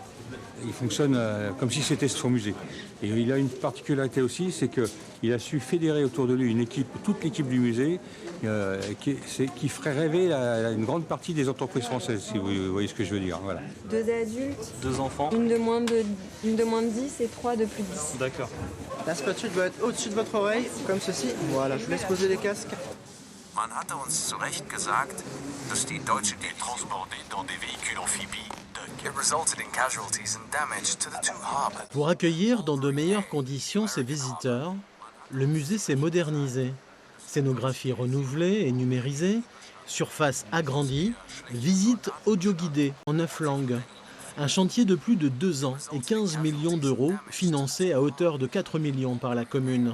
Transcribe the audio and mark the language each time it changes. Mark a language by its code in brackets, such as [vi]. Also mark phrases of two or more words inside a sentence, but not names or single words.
[fr] Il fonctionne comme si c'était son musée. Et il a une particularité aussi, c'est qu'il a su fédérer autour de lui une équipe, toute l'équipe du musée, qui ferait rêver une grande partie des entreprises françaises, si vous voyez ce que je veux dire. Voilà. 2 adultes, 2 enfants. une de moins de 10 et 3 de plus de 10. D'accord. La spatule doit être au-dessus de votre oreille, comme ceci. Voilà, je vous laisse poser les casques. [de] Man hatte uns zu Recht gesagt, dass die Deutschen die [fr] transportaient dans des véhicules amphibies. [en] It resulted in casualties and damage to the two harbors. [fr] Pour accueillir dans de meilleures conditions ses visiteurs, le musée s'est modernisé. Scénographie renouvelée et numérisée, surface agrandie, visite audio-guidée en 9 langues. Un chantier de plus de 2 ans et 15 millions d'euros, financé à hauteur de 4 millions par la commune.